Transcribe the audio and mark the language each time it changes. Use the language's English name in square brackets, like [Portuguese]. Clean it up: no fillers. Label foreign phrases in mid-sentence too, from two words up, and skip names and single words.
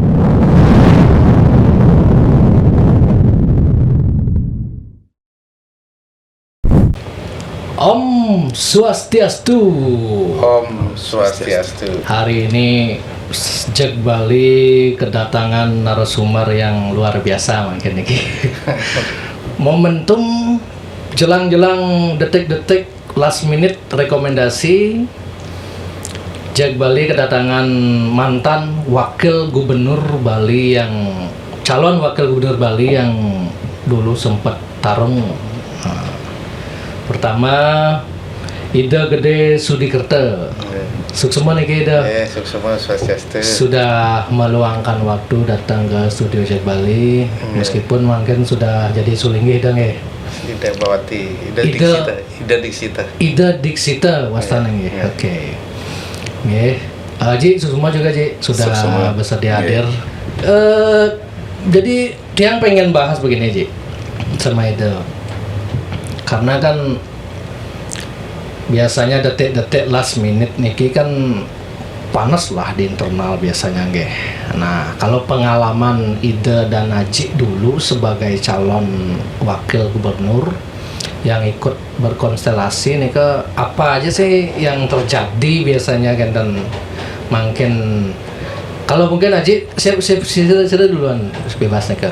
[Balinese] Om Swastiastu. Om Swastiastu. [Indonesian] Hari ini sejak Bali kedatangan narasumber yang luar biasa mungkin ini. Momentum jelang-jelang detik-detik [English] last minute [Indonesian] rekomendasi Jack Bali kedatangan mantan wakil gubernur Bali yang calon wakil gubernur Bali yang dulu sempat tarung. Nah, pertama Ida Gede Sudikerta. Suksema nih Ida. [Balinese] Suksema Swastiastu. [Indonesian] Sudah meluangkan waktu datang ke studio Jack Bali meskipun mungkin sudah jadi sulingih dong ya. Ida Bawati. Ida Ida- Diksita. Ida Diksita. [Balinese] Ida Diksita wastana nggih. [Indonesian] Iya. Oke. Nggih. Ji Suksema juga Ji sudah Suksema. bersedia Iya. hadir. Jadi Tiang pengen bahas begini Ji sama Ida. Karena kan biasanya detik-detik [English] last minute [Indonesian] niki kan panas lah di internal biasanya nggih. Nah, kalau pengalaman Ida dan Aji dulu sebagai calon wakil gubernur yang ikut berkonstelasi nih ke apa aja sih yang terjadi biasanya kan, dan mungkin kalau mungkin Aji siap duluan bebas nih ke.